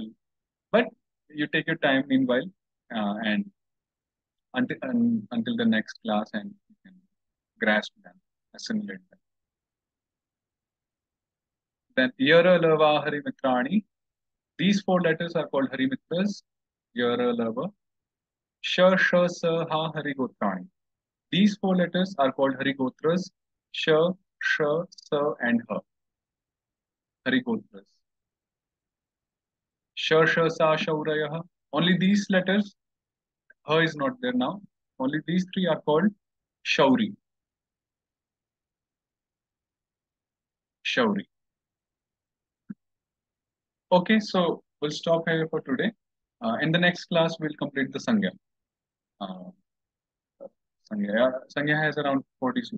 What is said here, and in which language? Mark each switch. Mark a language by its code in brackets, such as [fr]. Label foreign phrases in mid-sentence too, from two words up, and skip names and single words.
[en] But you take your time meanwhile, and until the next class, and you can grasp them, assimilate them. [sa] Then Yara Lava Hari Mitrani. [en] These 4 letters are called Hari Mitras. [sa] Yara Lava. Sha Sha Sa Ha Hari Gotrani. [en] These 4 letters are called Hari Gotras. Sha sh, sa, and ha. Harigotras. Sh, sh, sa, shaurayah. Only these letters, ha is not there now. Only these three are called shauri. Shauri. Okay, so we'll stop here for today. In the next class, we'll complete the Sangya. Uh, Sangya has around 40 sutras.